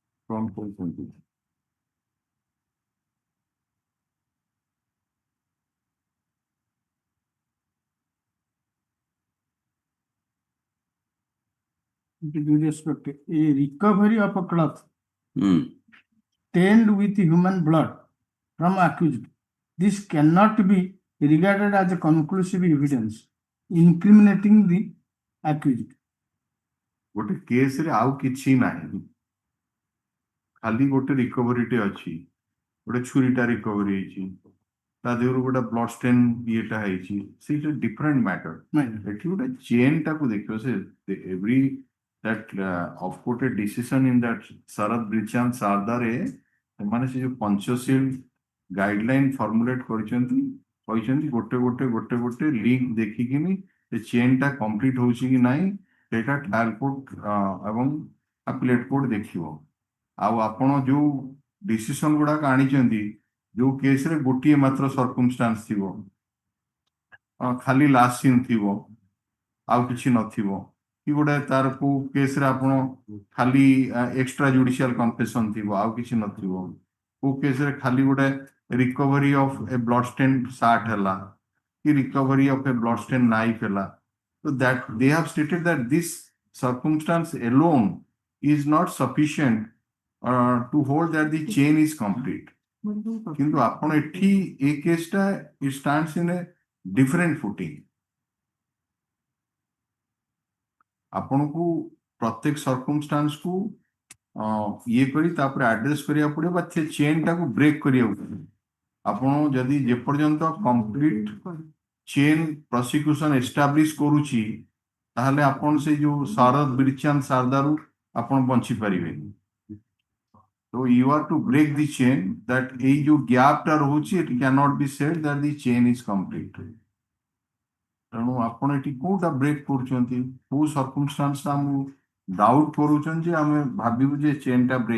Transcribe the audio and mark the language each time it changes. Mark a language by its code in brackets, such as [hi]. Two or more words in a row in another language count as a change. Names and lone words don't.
[or] କଣ କହୁଛନ୍ତି? [en] With due respect, a recovery of a cloth Hmm. stained with human blood from accused. This cannot be regarded as a conclusive evidence incriminating the accused. [or] ଗୋଟେ କେସରେ ଆଉ କିଛି ନାହିଁ, ଖାଲି ଗୋଟେ ରିକଭରିଟେ ଅଛି, ଗୋଟେ ଛୁରୀଟା ରିକଭରି ହେଇଛି, ତା ଦେହରୁ ଗୋଟେ [en] blood stain [or] ଇଏଟା ହେଇଛି, ସେଇଟା [en] different matter. [or] ଏଠି ଗୋଟେ ଚେନ୍ ଟାକୁ ଦେଖିବ, ସେ ଏଭ୍ରି [en] that of court a decision in that [or] Sharad Brichand Sardare ସେମାନେ ସେ ଯୋଉ ପଞ୍ଚଶୀଳ [en] guideline formulate [or] କରିଛନ୍ତି, କହିଛନ୍ତି ଗୋଟେ ଲିଙ୍କ ଦେଖିକିନି ସେ ଚେନ୍ ଟା କମ୍ପ୍ଲିଟ ହଉଛି କି ନାହିଁ ସେଇଟା [en] trial court [or] ଏବଂ [en] appellate court [or] ଦେଖିବ। ଆଉ ଆପଣ ଯୋଉ ଡିସିସନ ଗୁଡାକ ଆଣିଛନ୍ତି, ଯୋଉ କେସରେ ଗୋଟିଏ ମାତ୍ର ସର୍କମଷ୍ଟାନ୍ସ ଥିବ, ଖାଲି [en] last scene [or] ଥିବ, ଆଉ କିଛି ନଥିବ, କି ଗୋଟେ ତାର କୋଉ କେସରେ ଆପଣ ଖାଲି [en] extra judicial confession [or] ଥିବ, ଆଉ କିଛି ନଥିବ, କୋଉ କେସରେ ଖାଲି ଗୋଟେ [en] recovery of a blood stain shirt [or] ହେଲା, କି [en] recovery of a blood stain knife [or] ହେଲା, [en] so that they have stated that this circumstance alone is not sufficient to hold that the chain is complete. [or] কিন্তু ଆପଣ ଏଠି ଏ କେସଟା [en] it stands in a different footing. [or] ଆପଣଙ୍କୁ ପ୍ରତ୍ୟେକ ସର୍କମଷ୍ଟାନ୍ସ କୁ ଇଏ କରି ତାପରେ ଆଡ୍ରେସ କରିବାକୁ ପଡିବ, ବା ସେ ଚେନ୍ ଟାକୁ ବ୍ରେକ୍ କରିବାକୁ ପଡିବ। ଆପଣ ଯଦି ଯେପର୍ଯ୍ୟନ୍ତ [en] complete chain prosecution establish [or] କରୁଛି, ତାହେଲେ ଆପଣ ସେଇ ଯୋଉ ଶରଦ ବିରଚାନ୍ଦ ସାରଦାରୁ ଆପଣ ବଞ୍ଚି ପାରିବେନି। [en] So you are to break the chain, that [or] ଏଇ ଯୋଉ ଗ୍ୟାପ ଟା ରହୁଛି, [en] it cannot be said that the chain is complete. [or] ତେଣୁ ଆପଣ ଏଠି କୋଉଟା ବ୍ରେକ୍ କରୁଛନ୍ତି, କୋଉ ସର୍କମଷ୍ଟାନ୍ସ ଟା ଆମକୁ ଡାଉଟ୍ କରୁଛନ୍ତି ଯେ ଆମେ ଭାବିବୁ ଯେ ଚେନ୍ ଟା ବ୍ରେକ୍